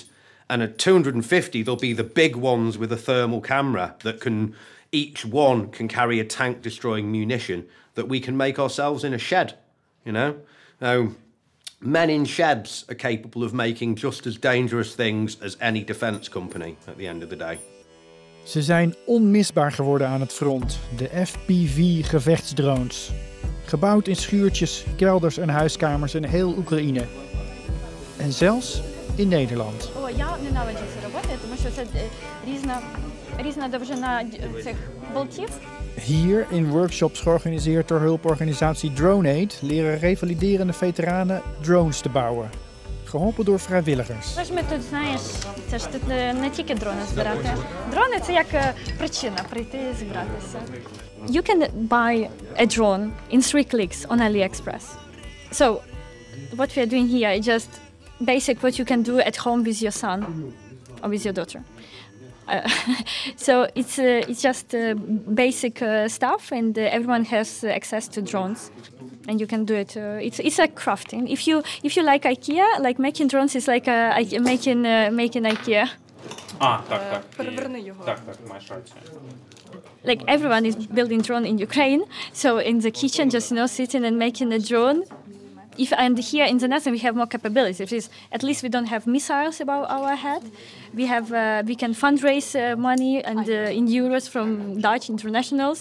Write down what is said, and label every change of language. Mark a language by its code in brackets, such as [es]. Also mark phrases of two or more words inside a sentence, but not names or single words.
[en] And at 250, there'll be the big ones with a thermal camera that can, each one can carry a tank-destroying munition that we can make ourselves in a shed, you know? Now, men in sheds are capable of making just as dangerous things as any defence company at the end of the day. [nl] Ze zijn onmisbaar geworden aan het front, de FPV-gevechtsdrones. Gebouwd in schuurtjes, kelders en huiskamers in heel Oekraïne. En zelfs in Nederland. [uk] О, я ненавиджу це робити, тому що це різна довжина цих болтів. [nl] Hier in workshops georganiseerd door hulporganisatie Drone-Aid leren revaliderende veteranen drones te bouwen. Geholpen door vrijwilligers. [uk] Тож ми тут, знаєш, це ж тут не тільки дрони збирати. Дрони – це як причина прийти і зібратися. [en] You can buy a drone in 3 clicks on AliExpress. So, what we are doing here is just basic what you can do at home with your son or with your daughter. So it's just basic stuff, and everyone has access to drones, and you can do it. It's like crafting. If you like IKEA, like making drones is like making IKEA. [uk] Так. Переверни його. Так, маєш рацію. [en] Like everyone is building drone in Ukraine, so in the kitchen, just sitting and making a drone. And here in the Netherlands we have more capabilities. At least we don't have missiles above our head. We can fundraise money and in euros from Dutch internationals.